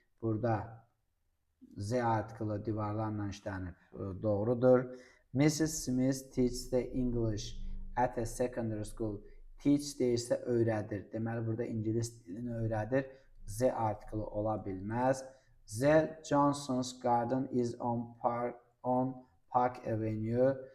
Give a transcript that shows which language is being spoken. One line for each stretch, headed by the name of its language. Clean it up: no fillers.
Azerbaijani: Burada Z artiklı divarlarla işlənib, doğrudur.
English: Mrs. Smith teaches the English at a secondary school.
Azerbaijani: Teach deyirsə öyrədir. Deməli, burada ingilis dilini öyrədir. Z artiklı ola bilməz. Z.
English: Johnson's garden is on Park Avenue.